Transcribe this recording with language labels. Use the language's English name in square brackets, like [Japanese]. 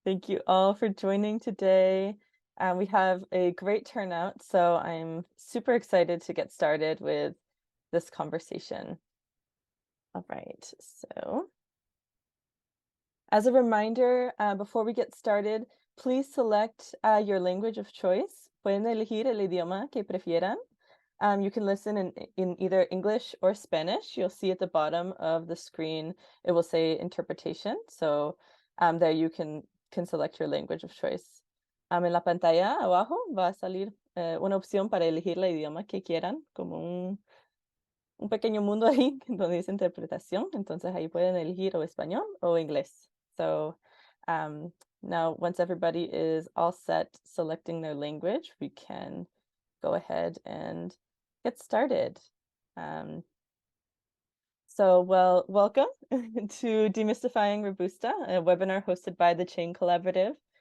[English] Thank you all for joining today. We have a great turnout, so I'm super excited to get started with this conversation. All right, so as a reminder, before we get started, please select your language of choice. [Spanish] Pueden elegir el idioma que prefieran. [English] You can listen in either English or Spanish. You'll see at the bottom of the screen, it will say interpretation. So there you can select your language of choice. [Spanish] En la pantalla abajo va a salir una opción para elegir el idioma que quieran, como un pequeño mundo ahí donde dice interpretación. Entonces ahí pueden elegir o español o inglés. [English] So now once everybody is all set selecting their language, we can go ahead and get started. Welcome to Demystifying Robusta, a webinar hosted by the Chain Collaborative.